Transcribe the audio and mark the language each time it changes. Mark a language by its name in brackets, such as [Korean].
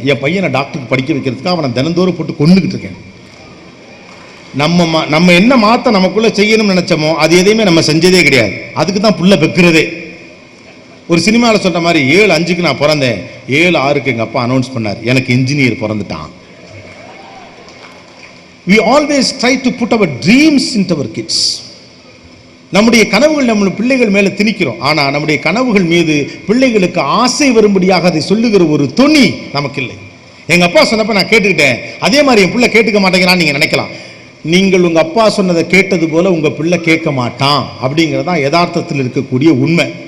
[Tamil] என் பையனை டாக்டருக்கு படிக்க வைக்கிறதுக்காக அவனை தினந்தோறும் போட்டு கொண்டுகிட்டு இருக்கேன். நம்ம என்ன மாற்ற நமக்குள்ள செய்யணும்னு நினைச்சோமோ அது எதையுமே நம்ம செஞ்சதே கிடையாது. அதுக்கு தான் புள்ள பெக்கிறதே. ஒரு சினிமாவில் சொல்ற மாதிரி 7:05 நான் பிறந்தேன், 7:06 எங்க அப்பா அனௌன்ஸ் பண்ணார், எனக்கு engineer பிறந்துட்டான். [English] We always try to put our dreams into our kids. [Tamil] நம்முடைய கனவுகள் நம்ம பிள்ளைகள் மேல திணிக்கிறோம். ஆனா நம்முடைய கனவுகள் மீது பிள்ளைகளுக்கு ஆசை வரும்படியாக அதை சொல்லுகிற ஒரு துணி நமக்கு இல்லை. எங்க அப்பா சொன்னப்ப நான் கேட்டுக்கிட்டேன், அதே மாதிரி என் பிள்ளை கேட்டுக்க மாட்டேங்கிறான்னு நீங்க நினைக்கலாம். நீங்கள் உங்க அப்பா சொன்னதை கேட்டது போல உங்க பிள்ளை கேட்க மாட்டான் அப்படிங்கிறதான் யதார்த்தத்தில் இருக்கக்கூடிய உண்மை.